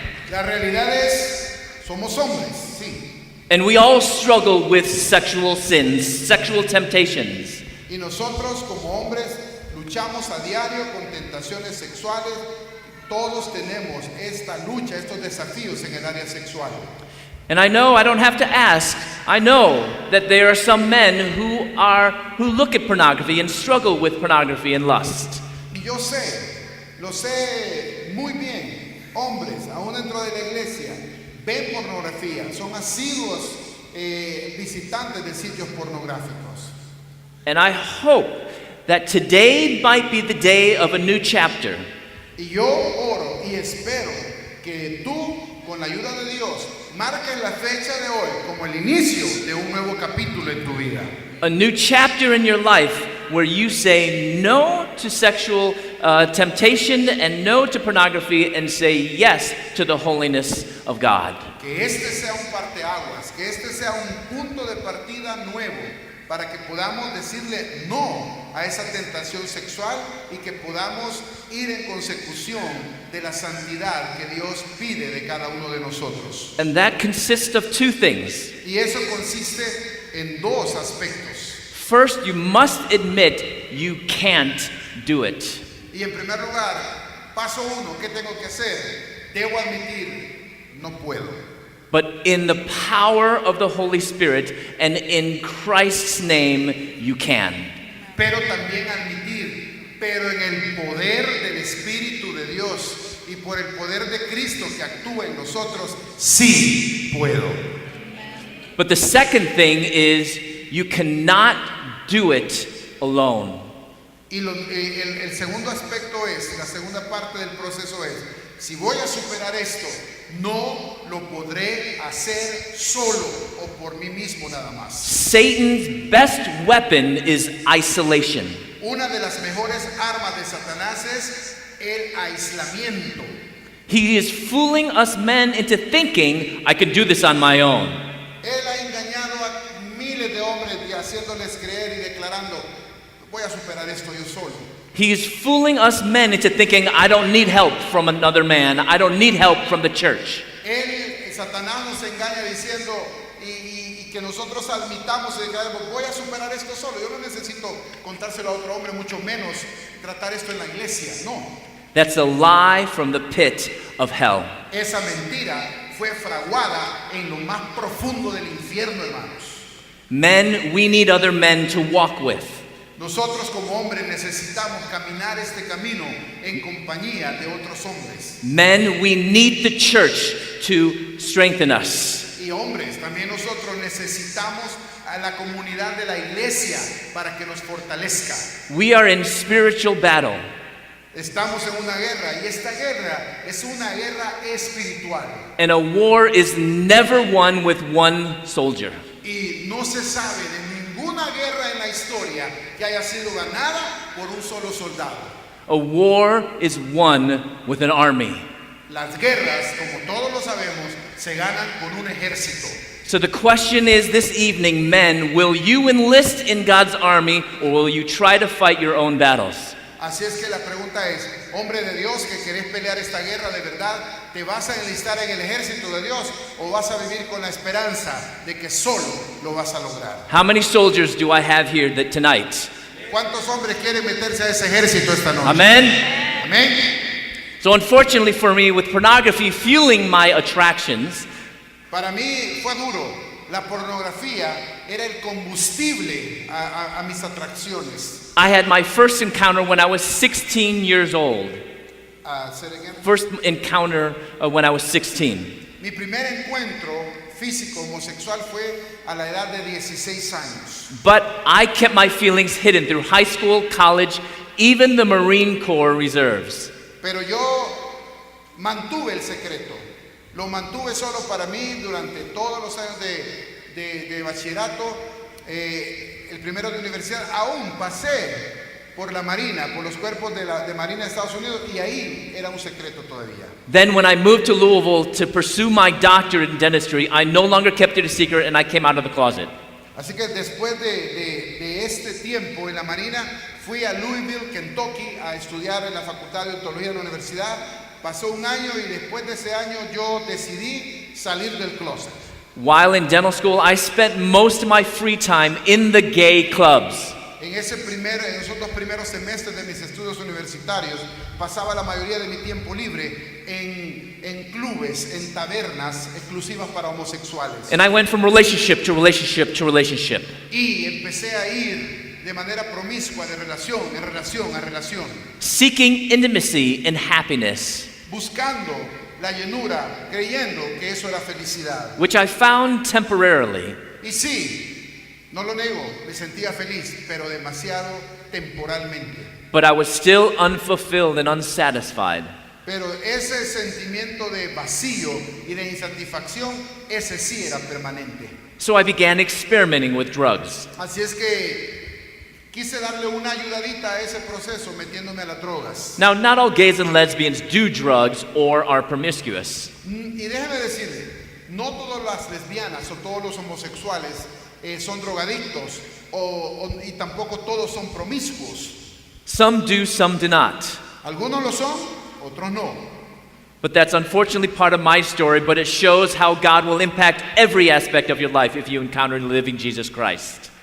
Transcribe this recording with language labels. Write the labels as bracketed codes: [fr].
[es] La realidad es, somos hombres, sí. [en] And we all struggle with sexual sins, sexual temptations. [es] Y nosotros como hombres luchamos a diario con tentaciones sexuales. Todos tenemos esta lucha, estos desafíos en el área sexual. [en] And I know I don't have to ask. I know that there are some men who look at pornography and struggle with pornography and lust. [es] Y yo sé, lo sé muy bien, hombres, aún dentro de la iglesia, ven pornografía, son asiduos visitantes de sitios pornográficos. [en] And I hope that today might be the day of a new chapter. [es] Y yo oro y espero que tú, con la ayuda de Dios, marques la fecha de hoy como el inicio de un nuevo capítulo en tu vida. [en] A new chapter in your life where you say no to sexual temptation and no to pornography and say yes to the holiness of God. [es] Que este sea un parteaguas, que este sea un punto de partida nuevo para que podamos decirle no a esa tentación sexual y que podamos ir en consecución de la santidad que Dios pide de cada uno de nosotros. [en] And that consists of two things. [es] Y eso consiste en dos aspectos. [en] First, you must admit you can't do it. [es] Y en primer lugar, paso uno, ¿qué tengo que hacer? Debo admitir, no puedo. [en] But in the power of the Holy Spirit and in Christ's name, you can. [es] Pero también admitir, pero en el poder del Espíritu de Dios y por el poder de Cristo que actúa en nosotros, sí puedo. [en] But the second thing is you cannot do it alone. [es] Y el segundo aspecto es, la segunda parte del proceso es, si voy a superar esto, no lo podré hacer solo o por mí mismo nada más. [en] Satan's best weapon is isolation. [es] Una de las mejores armas de Satanás es el aislamiento. [en] He is fooling us men into thinking I can do this on my own. [es] Él ha engañado a miles de hombres y haciéndoles creer y declarando, voy a superar esto yo solo. [en] He is fooling us men into thinking I don't need help from another man. I don't need help from the church. [es] Satanás nos engaña diciendo y que nosotros admitamos y digamos, voy a superar esto solo. Yo no necesito contárselo a otro hombre, mucho menos tratar esto en la iglesia. No. [en] That's a lie from the pit of hell. [es] Esa mentira fue fraguada en lo más profundo del infierno, hermanos. [en] Men, we need other men to walk with. [es] Nosotros como hombres necesitamos caminar este camino en compañía de otros hombres. [en] Men, we need the church to strengthen us. [es] Y hombres, también nosotros necesitamos a la comunidad de la iglesia para que nos fortalezca. [en] We are in spiritual battle. [es] Estamos en una guerra y esta guerra es una guerra espiritual. [en] And a war is never won with one soldier. [es] Y no se sabe de ninguna guerra en la historia que haya sido ganada por un solo soldado. [en] A war is won with an army. [es] Las guerras, como todos lo sabemos, se ganan con un ejército. [en] So the question is this evening, men, will you enlist in God's army or will you try to fight your own battles? [es] Así es que la pregunta es, hombre de Dios que querés pelear esta guerra de verdad, ¿te vas a enlistar en el ejército de Dios o vas a vivir con la esperanza de que solo lo vas a lograr? [en] How many soldiers do I have here tonight? [es] ¿Cuántos hombres quieren meterse a ese ejército esta noche? [en] Amen? [es] Amén. [en] So unfortunately for me, with pornography fueling my attractions, [es] para mí fue duro. La pornografía era el combustible a mis atracciones. [en] I had my first encounter when I was 16 years old. Say it again. First encounter when I was 16. [es] Mi primer encuentro físico homosexual fue a la edad de 16 años. [en] But I kept my feelings hidden through high school, college, even the Marine Corps reserves. [es] Pero yo mantuve el secreto. Lo mantuve solo para mí durante todos los años de bachillerato, el primero de universidad. Aún pasé por la Marina, por los cuerpos de Marina de Estados Unidos, y ahí era un secreto todavía. [en] Then when I moved to Louisville to pursue my doctorate in dentistry, I no longer kept it a secret and I came out of the closet. [es] Así que después de este tiempo en la Marina, fui a Louisville, Kentucky, a estudiar en la Facultad de Odontología de la universidad. Pasó un año y después de ese año yo decidí salir del closet. [en] While in dental school, I spent most of my free time in the gay clubs. [es] En esos dos primeros semestres de mis estudios universitarios, pasaba la mayoría de mi tiempo libre en clubes, en tabernas exclusivas para homosexuales. [en] And I went from relationship to relationship to relationship. [es] Y empecé a ir de manera promiscua, de relación a relación, [en] Seeking intimacy and happiness. [es] buscando la llenura, creyendo que eso era felicidad. [en] which I found temporarily. [es] Y sí, no lo nego, me sentía feliz, pero demasiado temporalmente. [en] But I was still unfulfilled and unsatisfied. [es] Pero ese sentimiento de vacío y de insatisfacción, ese sí era permanente. [en] So I began experimenting with drugs. [es] Así es que quise darle una ayudadita a ese proceso metiéndome a las drogas. [en] Now, not all gays and lesbians do drugs or are promiscuous. [es] Y déjeme decirle, no todas las lesbianas o todos los homosexuales son drogadictos y tampoco todos son promiscuos. Some do, some do not. Algunos lo son, otros no. [en] But that's unfortunately part of my story, but it shows how God will impact every aspect of your life if you encounter the living Jesus Christ.